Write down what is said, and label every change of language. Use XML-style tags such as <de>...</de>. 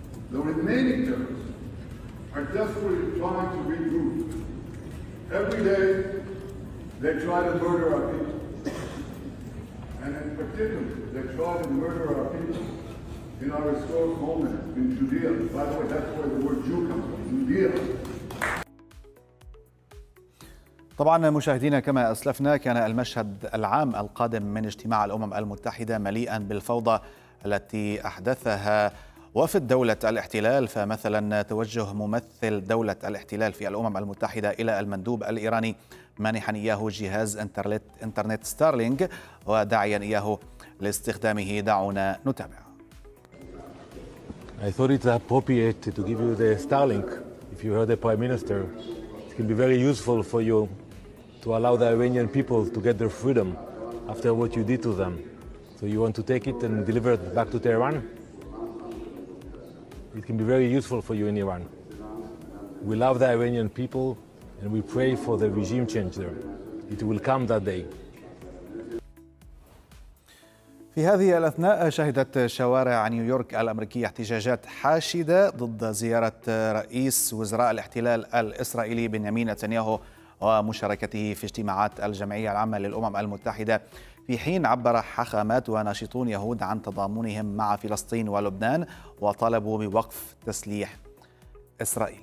<en>The remaining terrorists are desperately trying to regroup. Every day, they try to murder our people. And in particular, they try to murder our people in our historic homeland in Judea. By the way, that's where the word Jew comes from, Judea.</en> <ar>طبعا مشاهدينا، كما أسلفنا، كان المشهد العام القادم من اجتماع الأمم المتحدة مليئا بالفوضى التي أحدثها وفد دولة الاحتلال. فمثلا توجه ممثل دولة الاحتلال في الأمم المتحدة إلى المندوب الإيراني مانحا إياه جهاز انترنت ستارلينج وداعيا إياه لاستخدامه. دعونا نتابع.</ar> <en>I thought it's appropriate to give you the Starlink if you heard the prime minister. It can be very useful for you to allow the Iranian people to get their freedom after what you did to them. So you want to take it and deliver it back to Tehran? It can be very useful for you in Iran. We love the Iranian people and we pray for the regime change there. It will come that day.</en> <ar>في هذه الأثناء شهدت شوارع نيويورك الأمريكية احتجاجات حاشدة ضد زيارة رئيس وزراء الاحتلال الإسرائيلي بنيامين نتنياهو ومشاركته في اجتماعات الجمعية العامة للأمم المتحدة، في حين عبر حاخامات وناشطون يهود عن تضامنهم مع فلسطين ولبنان وطالبوا بوقف تسليح إسرائيل.</ar>